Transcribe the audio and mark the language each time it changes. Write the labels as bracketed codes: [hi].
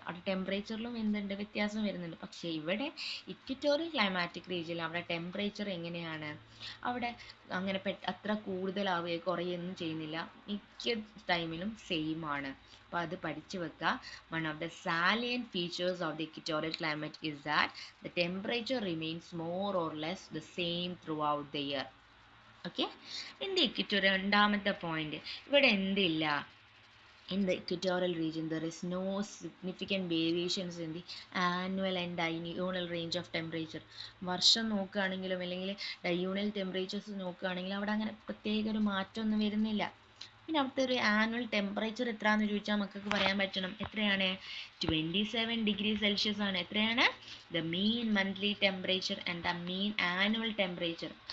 [ml] അവിടെ ടെമ്പറേച്ചറിലും എന്തുണ്ട്, വ്യത്യാസം വരുന്നുണ്ട്. പക്ഷേ ഇവിടെ ഇക്വറ്റോറിയൽ ക്ലൈമാറ്റിക് റീജിയനിൽ അവിടെ ടെമ്പറേച്ചർ എങ്ങനെയാണ്, അവിടെ അങ്ങനെ അത്ര കൂടുതലാവുകയോ കുറയൊന്നും ചെയ്യുന്നില്ല, മിക്ക ടൈമിലും സെയിം ആണ്. അപ്പോൾ അത് പഠിച്ചു വെക്കുക. [en] One of the salient features of the equatorial climate is that the temperature remains more or less the same throughout the year. Okay, in the equatorial, [ml] രണ്ടാമത്തെ പോയിന്റ്, ഇവിടെ എന്തില്ല, [en] in the equatorial region there is no significant variations in the annual and diurnal range of temperature. [ml] വർഷം നോക്കുകയാണെങ്കിലും അല്ലെങ്കിൽ diurnal temperatures നോക്കുകയാണെങ്കിലും അവിടെ അങ്ങനെ പ്രത്യേക ഒരു മാറ്റമൊന്നും വരുന്നില്ല. പിന്നെ അവിടുത്തെ ഒരു ആനുവൽ ടെമ്പറേച്ചർ എത്രയാണെന്ന് ചോദിച്ചാൽ മക്കൾക്ക് പറയാൻ പറ്റണം. എത്രയാണ്, 27 ഡിഗ്രി സെൽഷ്യസ് ആണ്. എത്രയാണ്, [en] The mean monthly temperature and the mean annual temperature.